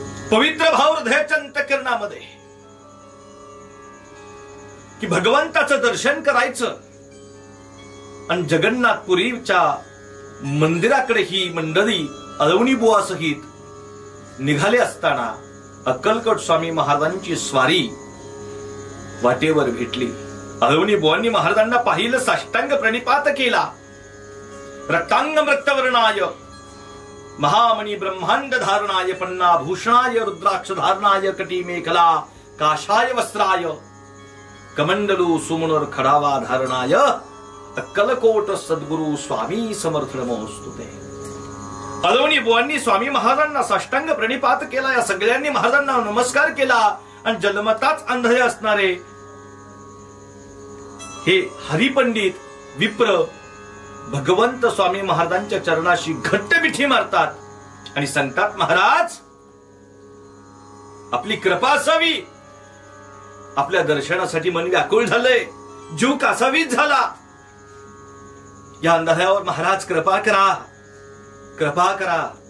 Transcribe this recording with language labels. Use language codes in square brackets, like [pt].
[mr] पवित्र भाव हृदयाच्या अंतःकरणामध्ये की भगवंताचं दर्शन करायचं आणि जगन्नाथपुरीच्या मंदिराकडे ही मंडळी अलवणी बुवा सहित निघाले असताना अक्कलकोट स्वामी महाराजांची स्वारी वाटेवर भेटली। अलवणी बुवांनी महाराजांना पाहिलं, साष्टांग प्रणिपात केला। [sa] रक्तांग रक्तवर्णाय महामणी ब्रह्मांड धारणाय पन्नाभूषणाय रुद्राक्ष धारणाय कटी मेखला काशाय वस्त्राय कमंडलू सुमनोर खडावा धारणाय अक्कलकोट सद्गुरु स्वामी समर्थ नमोस्तुते। [mr] अलवणी बुवांनी स्वामी महाराजांना साष्टांग प्रणिपात केला। या सगळ्यांनी महाराजांना नमस्कार केला आणि जन्मताच अंधळे असणारे हे हरिपंडित विप्र भगवंत स्वामी महाराजांच्या चरणाशी घट्ट मिठी मारतात आणि सांगतात, महाराज आपली कृपा असावी, आपल्या दर्शनासाठी मन व्याकुळ झालंय, जीव कासावीस झाला, या अंधाऱ्यावर महाराज कृपा करा, कृपा करा।